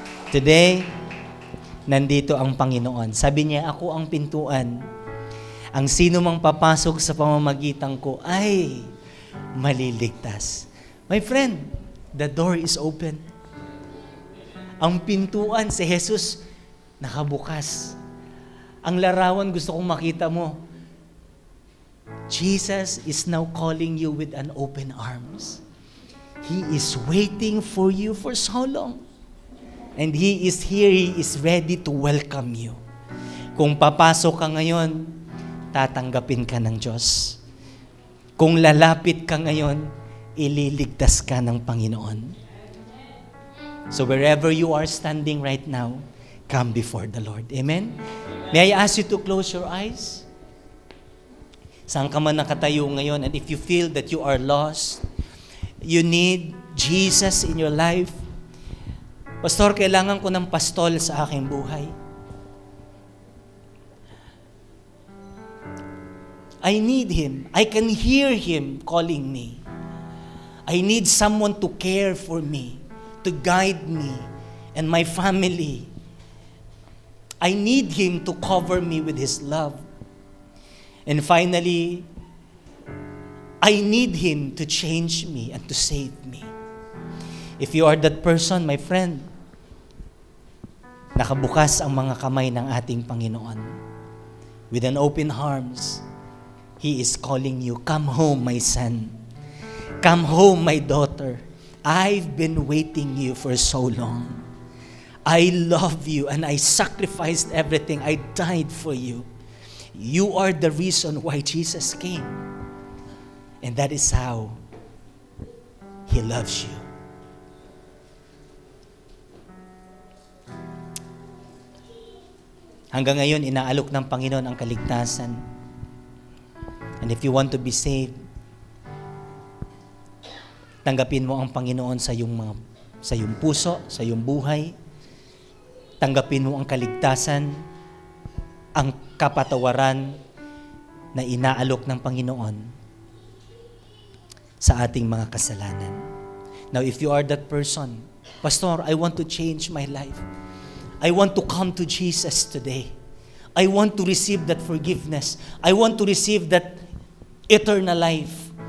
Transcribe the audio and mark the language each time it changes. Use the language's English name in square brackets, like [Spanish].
[Filipino] Today, nandito ang Panginoon. Sabi niya, "Ako ang pintuan. Ang sino mang papasok sa pamamagitan ko ay maliligtas." [English] My friend, the door is open. [Filipino] Ang pintuan si Jesus nakabukas. Ang larawan gusto kong makita mo. [English] Jesus is now calling you with an open arms. He is waiting for you for so long. And He is here, He is ready to welcome you. [Filipino] Kung papasok ka ngayon, tatanggapin ka ng Diyos. Kung lalapit ka ngayon, ililigtas ka ng Panginoon. [English] So wherever you are standing right now, come before the Lord. Amen? May I ask you to close your eyes? [Filipino] Saan ka man nakatayo ngayon, [English] and if you feel that you are lost, you need Jesus in your life. [Filipino] Pastor, kailangan ko ng pastol sa aking buhay. [English] I need Him. I can hear Him calling me. I need someone to care for me, to guide me and my family. I need Him to cover me with His love. And finally, I need Him to change me and to save me. If you are that person, my friend, [Filipino] nakabukas ang mga kamay ng ating Panginoon. [English] With an open arms, He is calling you, "Come home, my son. Come home, my daughter. I've been waiting you for so long. I love you and I sacrificed everything. I died for you. You are the reason why Jesus came. And that is how He loves you." [Filipino] Hanggang ngayon, inaalok ng Panginoon ang kaligtasan. [English] And if you want to be saved, [Filipino] tanggapin mo ang Panginoon sa iyong puso, sa iyong buhay. Tanggapin mo ang kaligtasan, ang kapatawaran na inaalok ng Panginoon sa ating mga kasalanan. [English] Now, if you are that person, "Pastor, I want to change my life. I want to come to Jesus today. I want to receive that forgiveness. I want to receive that eternal life.